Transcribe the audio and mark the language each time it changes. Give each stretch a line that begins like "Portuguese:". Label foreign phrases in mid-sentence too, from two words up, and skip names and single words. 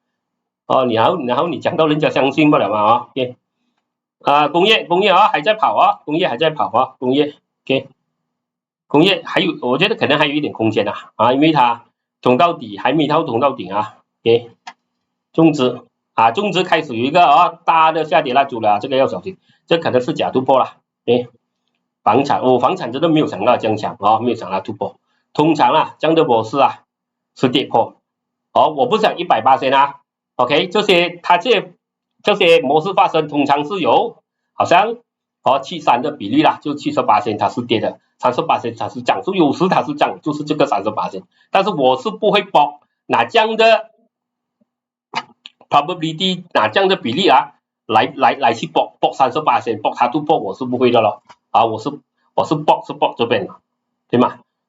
Chinese: 然後你講到人家相信不了嘛OK， 工業還在跑工業還在跑工業 OK， 工業還有我覺得可能還有一點空間因為它捅到底還沒到捅到頂OK， 中資開始有一個大的下跌蠟燭了，這個要小心，這可能是假突破了房產真的沒有想到這樣強沒有想到突破，通常這樣的模式是跌破我不想 180%OK， 這些模式發生通常是有好像73的比例就70%它是跌的，30%它是漲，所以有時它是漲，就是這個30%，但是我是不會搏拿這樣的probability 拿這樣的比例來去搏30%，搏它突破我是不會的咯我是搏這邊的，對嗎？